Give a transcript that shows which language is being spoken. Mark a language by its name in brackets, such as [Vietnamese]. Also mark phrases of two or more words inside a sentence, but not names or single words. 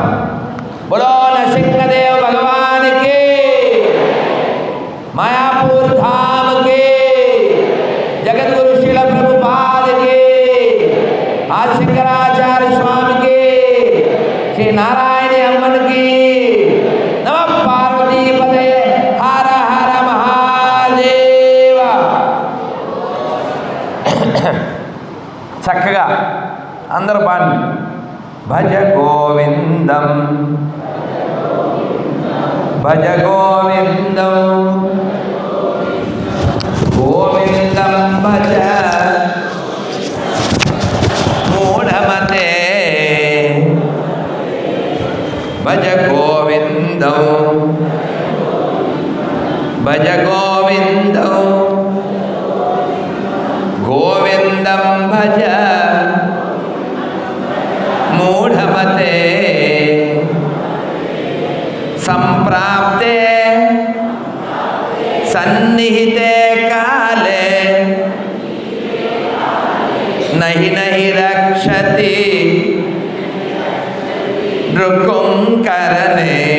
[Telugu] బోలో నరసింహదేవ భగవానికి, మాయాపూర్ ధామకి, జగద్గురు శీల ప్రభుపాదకి, ఆదిశంకరాచార్య స్వామికి, శ్రీ నారాయణి అమ్మనికి, [Sanskrit] నమ పార్వతీపదే, హర హర మహాదేవ. [Telugu] చక్కగా అందరూ పాడండి. [Sanskrit] భజ గోవిందం భజ గోవిందం గోవిందం భజ మూఢమతే. భజ గోవిందం భజ గోవిందం గోవిందం భజ మూఢమతే. సంప్రాప్తే సన్నిహితే కాలే నహి నహి రక్షతి నృకుంకరణే.